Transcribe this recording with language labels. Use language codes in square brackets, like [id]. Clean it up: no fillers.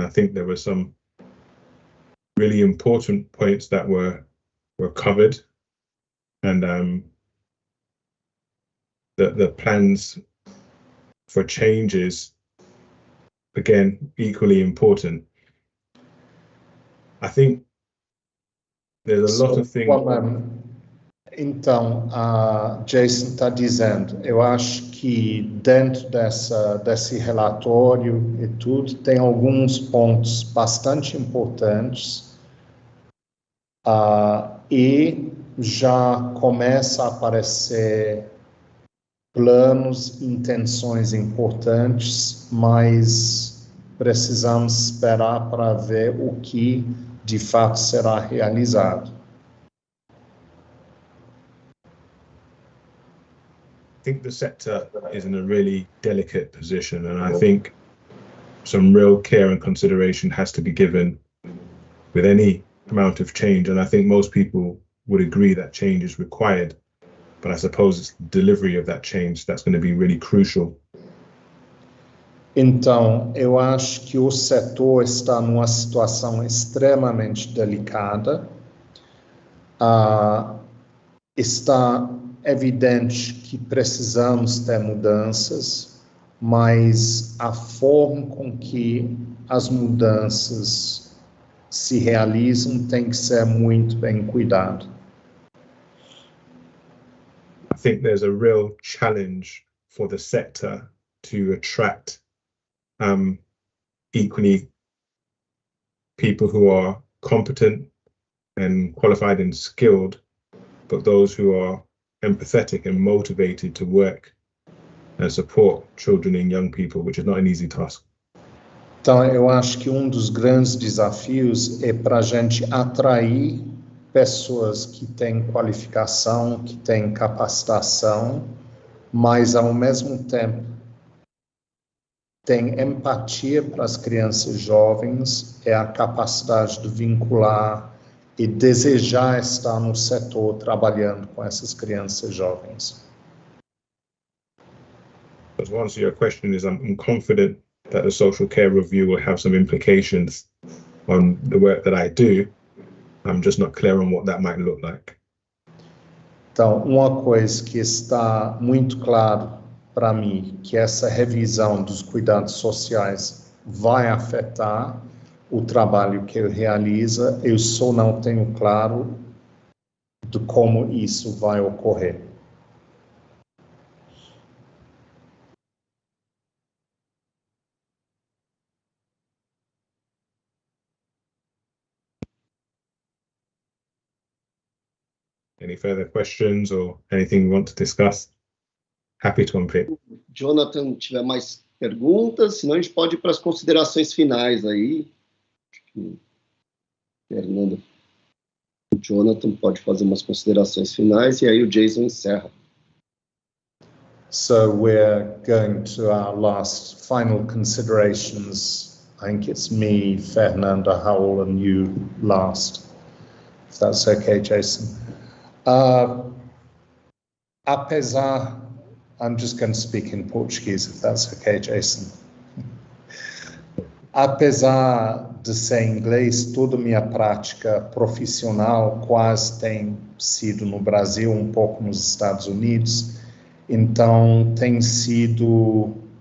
[en] I think there were some really important points that were covered, and the plans for changes, again, equally important. I think there's a lot of things. [pt] Então, Jason está dizendo, eu acho que dentro desse relatório e tudo, tem alguns pontos bastante importantes, e já começa a aparecer planos, intenções importantes, mas precisamos esperar para ver o que de fato será realizado. [en] I think the sector is in a really delicate position, and I think some real care and consideration has to be given with any amount of change, and I think most people would agree that change is required, but I suppose it's the delivery of that change that's going to be really crucial. [pt] Então, eu acho que o setor está numa situação extremamente delicada. Está evidente que precisamos ter mudanças, mas a forma com que as mudanças se realizam tem que ser muito bem cuidado. [en] I think there's a real challenge for the sector to attract equally people who are competent and qualified and skilled, but those who are empathetic and motivated to work and support children and young people, which is not an easy task. [pt] Então, eu acho que dos grandes desafios é para a gente atrair pessoas que têm qualificação, que têm capacitação, mas, ao mesmo tempo, têm empatia para as crianças jovens, é a capacidade de vincular e desejar estar no setor trabalhando com essas crianças jovens. [en] To answer your question is, I'm confident that the social care review will have some implications on the work that I do. I'm just not clear on what that might look like. [pt] Então, uma coisa que está muito claro para mim, que essa revisão dos cuidados sociais vai afetar o trabalho que eu realizo, eu só não tenho claro de como isso vai ocorrer. [en] Any further questions or anything you want to discuss? Happy to unpick. [pt] Jonathan, tiver mais perguntas, senão a gente pode ir para as considerações finais aí. Fernanda, o Jonathan pode fazer umas considerações finais e aí o Jason encerra. [en] So we're going to our last final considerations. I think it's me, Fernanda, Raul, and you last. If that's okay, Jason. Apesar, I'm just going to speak in Portuguese, if that's okay, Jason. [pt] Apesar de ser inglês, toda a minha prática profissional quase tem sido no Brasil, um pouco nos Estados Unidos, então tem sido